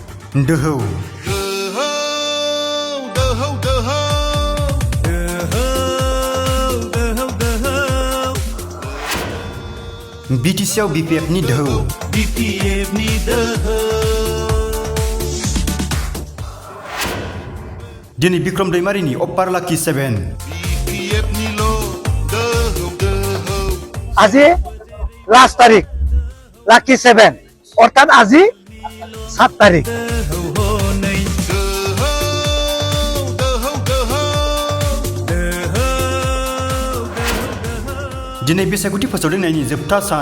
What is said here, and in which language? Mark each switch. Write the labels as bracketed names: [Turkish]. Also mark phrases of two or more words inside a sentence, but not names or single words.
[Bodo] दोहौ BTC BPF ni doहौ दिनै बिक्रम दैमारिनि अपार लाकी 7 [Assamese] আজি লাস্ট তারিখ লাকি 7 অর্থাৎ আজি 7 তারিখ [Bodo] दिनै बिसायख'थि फोसावदिंनायनि जोबथा